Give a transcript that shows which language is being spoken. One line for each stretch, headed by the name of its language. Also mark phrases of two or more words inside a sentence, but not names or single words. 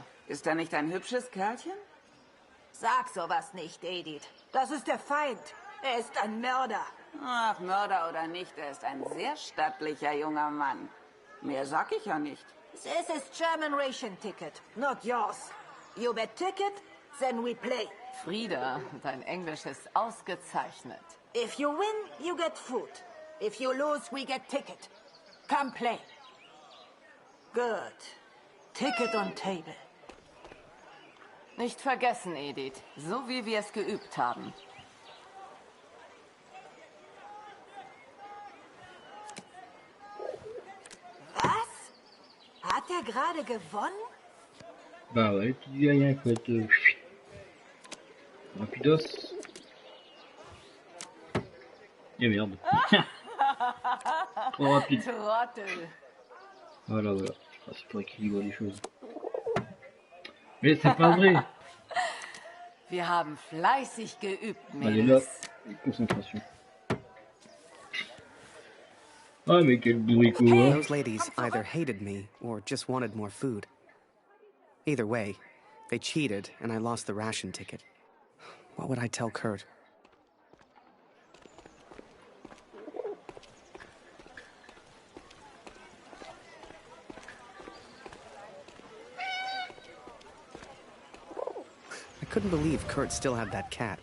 German: Ist er nicht ein hübsches Kerlchen? Sag sowas nicht, Edith. Das ist der Feind. Er ist ein Mörder. Ach, Mörder oder nicht, er ist ein sehr stattlicher junger Mann. Mehr sag ich ja nicht.
English: This is German ration ticket, not yours. You bet ticket, then we play.
German: Frieda, dein Englisch ist ausgezeichnet.
English: If you win, you get food. If you lose, we get ticket. Come play. Good. Ticket on table.
German: Nicht vergessen, Edith. So wie wir es geübt haben. Was? Hat er gerade gewonnen?
French: Bah ouais, tu dis rien, faut être rapidos. Et merde. Trop rapide. Trottel. Voilà, voilà. Ah, c'est pour équilibrer les choses. Mais c'est pas vrai.
German: Wir haben fleißig geübt,
French: Allez là, Mädels. concentration. Ah mais quel bourricot, hein.
English: Those ladies either hated me or just wanted more food. Either way, they cheated and I lost the ration ticket. What would I tell Kurt? I couldn't believe Kurt still had that cat.